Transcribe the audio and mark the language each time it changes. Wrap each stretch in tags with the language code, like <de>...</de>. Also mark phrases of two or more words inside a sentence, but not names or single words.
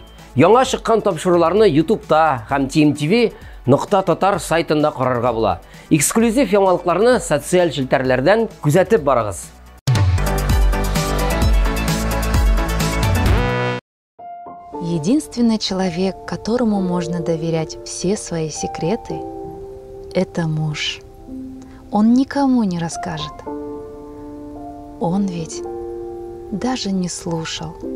<tt>Яңа чыккан тапшыруларны YouTube'та һәм tmtv.tatar сайтында карарга була. Эксклюзив яңалыкларны социаль челтәрләрдән күзәтеп барыгыз.</tt> <ru>Единственный человек, которому можно доверять все свои секреты, это муж. Он никому не расскажет. Он ведь даже не слушал.</ru>